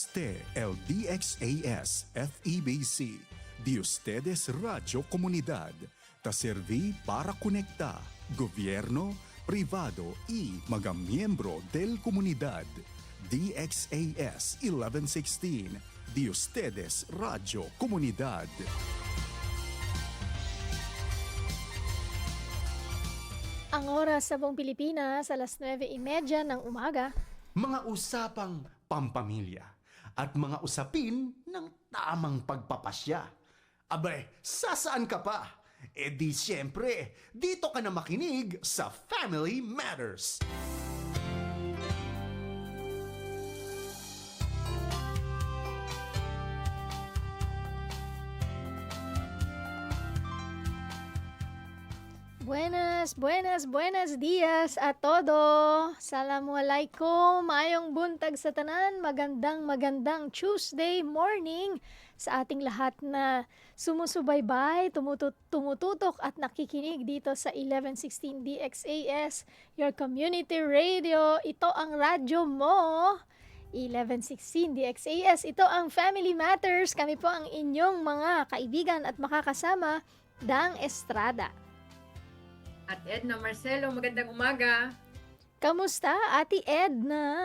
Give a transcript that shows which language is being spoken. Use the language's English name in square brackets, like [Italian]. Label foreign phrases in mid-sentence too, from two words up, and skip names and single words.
[Chavacano] Este el DXAS FEBC, de ustedes Radio Comunidad, ta serví para conectar gobierno, privado y mga miyembro del comunidad. DXAS 1116, de ustedes Radio Comunidad. [Filipino] Ang oras sa buong Pilipinas, alas 9:30 ng umaga. Mga usapang pampamilya at mga usapin ng tamang pagpapasya. Abay, sasaan ka pa? E di siyempre, dito ka na makinig sa Family Matters. [Chavacano] Buenas dias a todo. [Arabic] Assalamualaikum. [Cebuano] Maayong buntag sa tanan. [Filipino] Magandang Tuesday morning sa ating lahat na sumusubaybay, tumututok at nakikinig dito sa 1116 DXAS, [English] your community radio. [Filipino] Ito ang radyo mo. 1116 DXAS. Ito ang Family Matters. Kami po ang inyong mga kaibigan at makakasama, Dang Estrada. At Edna Marcelo, magandang umaga. Kamusta, Ate Edna?